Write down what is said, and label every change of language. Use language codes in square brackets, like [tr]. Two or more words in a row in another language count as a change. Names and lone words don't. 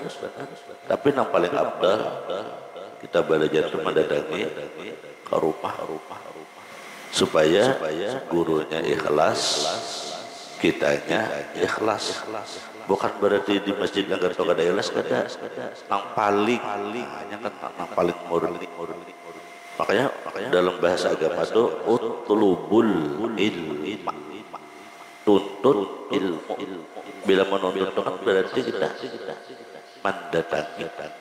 [id] Tapi yang paling abdal kita belajar itu mendatangi ke rumah supaya gurunya ikhlas, kitanya ikhlas. [bjn] Bukan berarti di masjid langgar atau kada ikhlas, kada. [id] Yang paling hanya kan yang paling murni. Makanya dalam bahasa agama itu [ar] utlubul ilma, [id] tuntut ilmu. Bila menuntut itu kan berarti kita mendatangi.